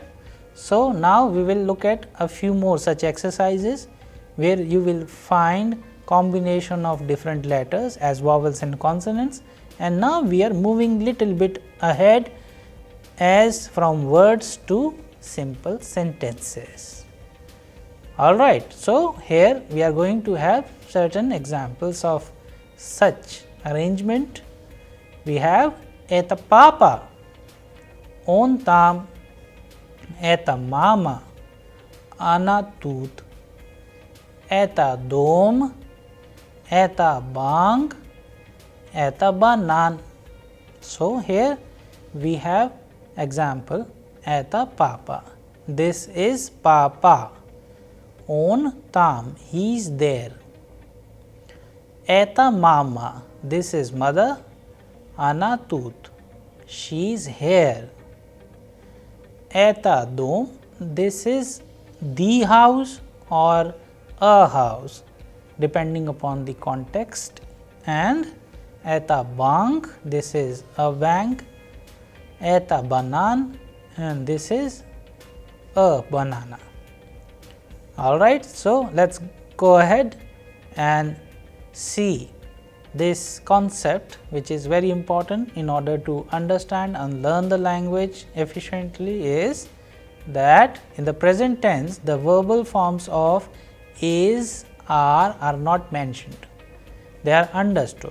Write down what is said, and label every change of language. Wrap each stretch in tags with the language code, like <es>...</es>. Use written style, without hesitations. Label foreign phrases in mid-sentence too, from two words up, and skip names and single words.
<en>So, now we will look at a few more such exercises where you will find combination of different letters as vowels and consonants, and now we are moving little bit ahead as from words to simple sentences. Alright, so here we are going to have certain examples of such arrangement. We have</en> <ru>это папа, он там, это мама, она тут, это дом, это банк, это банан.</ru> <en>So, here we have example</en> <ru>это папа,</ru> <en>this is papa.</en> <ru>Он там,</ru> <en>he is there.</en> <ru>Это мама,</ru> <en>this is mother.</en> <ru>Она тут,</ru> <en>she is here.</en> <ru>Это дом,</ru> <en>this is the house or a house depending upon the context, and</en> <ru>это банк,</ru> <en>this is a bank.</en> <ru>Это банан,</ru> <en>and this is a banana. Alright, so let us go ahead and see this concept, which is very important in order to understand and learn the language efficiently, is that in the present tense the verbal forms of is, are not mentioned, they are understood.</en>